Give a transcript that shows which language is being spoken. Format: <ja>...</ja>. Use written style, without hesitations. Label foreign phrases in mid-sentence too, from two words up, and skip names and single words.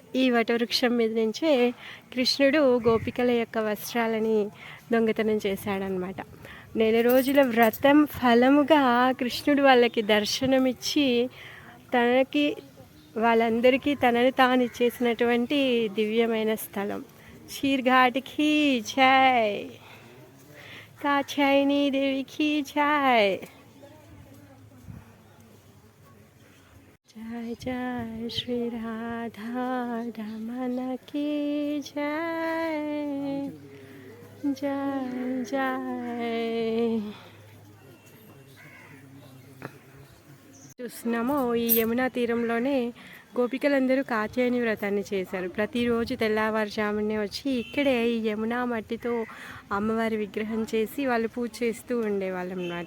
<te>ఈ వటవృక్షం మీద నుంచే కృష్ణుడు గోపికల యొక్క వస్త్రాలని దొంగతనం చేశాడనమాట. 1 రోజుల వ్రతం ఫలముగా కృష్ణుడు వాళ్ళకి దర్శనమిచ్చి వాళ్ళందరికీ తనని తాను ఇచ్చేసినటువంటి దివ్యమైన స్థలం చీర్ ఘాట్కి జై.</te> <hi>कात्यायनी देवी की जय. जय जय श्री राधा रमन की जय. जय जय.</hi> <te>చూస్తున్నాము, ఈ యమునా తీరంలోనే గోపికలందరూ కాత్యాయని వ్రతాన్ని చేశారు. ప్రతిరోజు తెల్లవారుజామునే వచ్చి ఇక్కడే ఈ యమునా మట్టితో అమ్మవారి విగ్రహం చేసి వాళ్ళు పూజ చేస్తూ ఉండేవాళ్ళం అన్నమాట.</te>